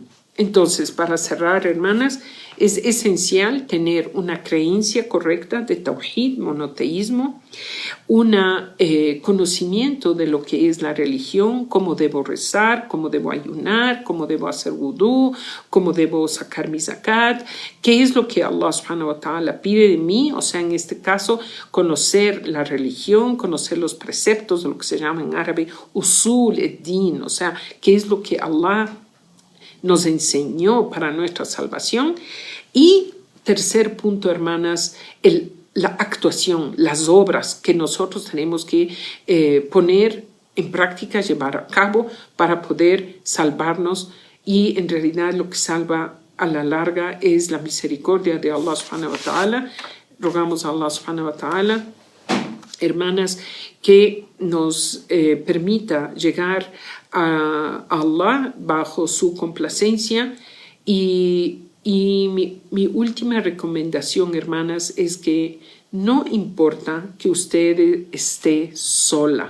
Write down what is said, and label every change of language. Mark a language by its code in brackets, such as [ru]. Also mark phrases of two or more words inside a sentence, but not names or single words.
[es] Entonces, para cerrar, hermanas, es esencial tener una creencia correcta de tawhid, monoteísmo, un conocimiento de lo que es la religión, cómo debo rezar, cómo debo ayunar, cómo debo hacer wudú, cómo debo sacar mi zakat, qué es lo que Allah [ar] سبحانه وتعالى [es] pide de mí, o sea, en este caso, conocer la religión, conocer los preceptos de lo que se llama en árabe [ar] أصول الدين, [es] o sea, qué es lo que Allah nos enseñó para nuestra salvación. Y tercer punto, hermanas, la actuación, las obras que nosotros tenemos que poner en práctica, llevar a cabo para poder salvarnos. Y en realidad lo que salva a la larga es la misericordia de Allah [ar] سبحانه وتعالى. [es] Rogamos a Allah [ar] سبحانه وتعالى, [es] hermanas, que nos permita llegar a Allah bajo su complacencia. Y mi última recomendación, hermanas, es que no importa que usted esté sola.